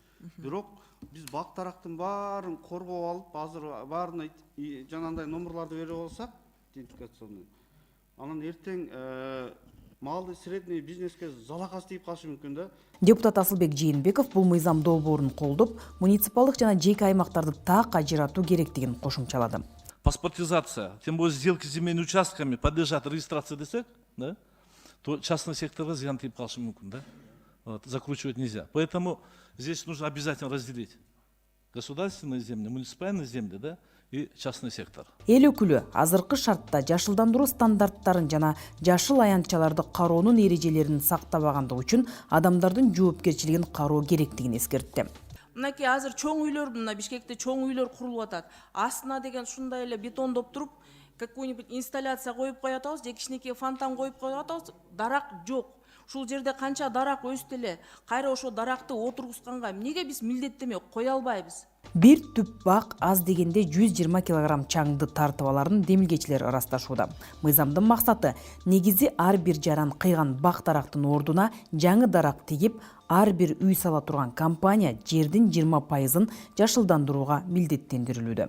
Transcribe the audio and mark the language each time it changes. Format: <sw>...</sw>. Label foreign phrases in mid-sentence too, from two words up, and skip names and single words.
<ky>Бирок биз бак тарактын баарын коргоп алып, азыр баарына жанагындай номерларды берип алсак, идентификационный. Анан эртең</ky> <ru>малый средний</ru> <ky>бизнеске залакасы тийип калышы мүмкүн да. Депутат Асылбек Жээнбеков бул мыйзам долбоорун колдоп, муниципалдык жана жеке аймактарды так ажыратуу керектигин кошумчалады.</ky> <ru>Паспортизация, тем более сделки с земельными участками подлежат регистрации ДСЭК, да, то частный сектор</ru> <ky>зыян тийип калышы мүмкүн, да.</ky> <ru>Вот, закручивать нельзя. Поэтому здесь нужно обязательно разделить государственные земли, муниципальные земли, да, и частный сектор.</ru> <ky>Эл өкүлү азыркы шартта жашылдандыруу стандарттарын жана жашыл аянтчаларды кароонун эрежелерин сактабагандыгы үчүн адамдардын жоопкерчилигин кароо керектигин эскертти. Мынакей азыр чоң үйлөр, мына Бишкекте чоң үйлөр курулуп атат. Астына деген ушундай эле бетондоп туруп,</ky> <ru>какой-нибудь инсталляция</ru> <ky>коюп коюп атабыз, же кичинекей фонтан коюп коюп атабыз, дарак жок. Ушул жерде канча дарак өстү эле, кайра ошо даракты отургузганга эмнеге биз милдеттеме кое албайбыз? Бир түп бак аз дегенде 120 килограмм чаңды тартып аларын демилгечилер ырасташууда. Мыйзамдын максаты негизи ар бир жаран кыйган бак дарактын ордуна жаңы дарак тигип, ар бир үй сала турган компания жердин 20%-ын жашылдандырууга милдеттендирилүүдө.</ky>